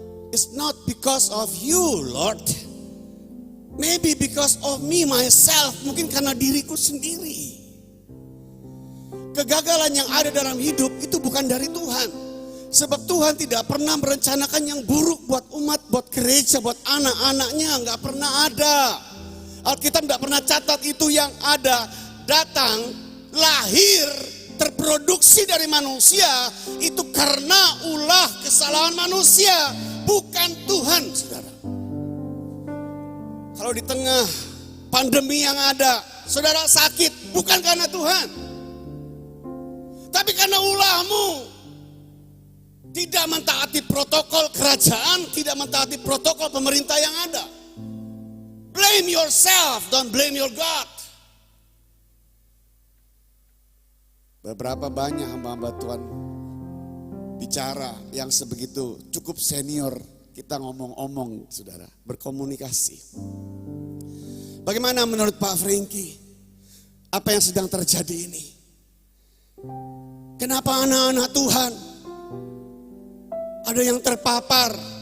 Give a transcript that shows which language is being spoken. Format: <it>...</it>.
<en>It's not because of you, Lord. Maybe because of me, myself.</en> <id>Mungkin karena diriku sendiri. Kegagalan yang ada dalam hidup itu bukan dari Tuhan. Sebab Tuhan tidak pernah merencanakan yang buruk buat umat, buat gereja, buat anak-anaknya. Enggak pernah ada. Alkitab enggak pernah catat itu. Yang ada datang, lahir, terproduksi dari manusia. Itu karena ulah kesalahan manusia. Bukan Tuhan, saudara. Kalau di tengah pandemi yang ada, saudara sakit, bukan karena Tuhan. Tapi karena ulahmu. Tidak mentaati protokol kerajaan, tidak mentaati protokol pemerintah yang ada.</id> <en>Blame yourself, don't blame your God.</en> <id>Beberapa banyak hamba-hamba Tuhan bicara yang sebegitu cukup senior. Kita ngomong-ngomong, saudara, berkomunikasi. Bagaimana menurut Pak Franky? Apa yang sedang terjadi ini? Kenapa anak-anak Tuhan ada yang terpapar?</id>